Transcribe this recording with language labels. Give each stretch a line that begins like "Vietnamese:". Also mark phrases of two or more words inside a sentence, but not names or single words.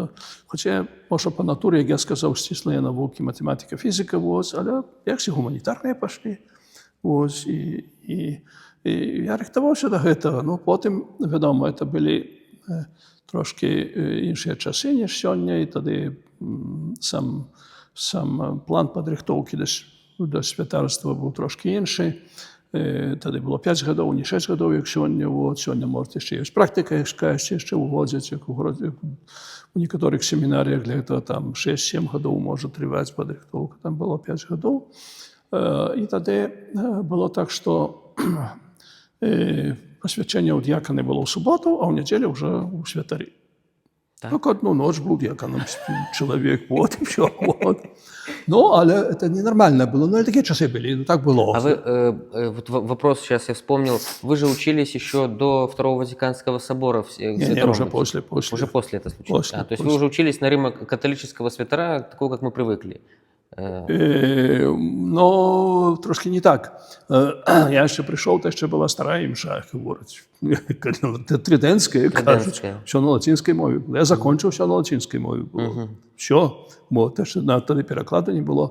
Ukrainian: Хоча, може, по натурі, як я сказав, стислі науки, математика, фізика, але як всі гуманітарні пішли. І я рихтувався до цього. Потім, відомо, це були трошки інші часи, ніж сьогодні, і тоді
Belarusian: сам план падрыхтоўкі да святарства быў трошкі іншы. Тады было 5 гадоў, не 6 гадоў, як сёння. Сёння, можа, яшчэ ёсць практыка, яшчэ ўводзяць, як у некаторых семінарыях
Russian: для этого
Belarusian: там 6-7 гадоў можа трываць падрыхтоўка. Там было 5 гадоў. І тады было так, што пасвячэнне ў д'яканы было ў суботу, а ў нядзелю ўжо ў святары.
Russian: Так одну ноч был дьяконом человек, вот и все. Вот. Ну, але это ненормально было. Ну, и такие часы были, ну, так было. А вы, вот вопрос сейчас я вспомнил, вы же учились еще до Второго Ватиканского собора. Не, уже после. Уже после это случилось. То есть вы уже учились на римо-католического святара, такого, как мы привыкли.
Ukrainian: Ну, трошки не так. Я ще прийшов, та ще була стара імша, як говорять. Триденська, кажуть. Все на латинській мові було. Я закінчив, все на латинській мові було. Все. Бо те, що тоді перекладу не було.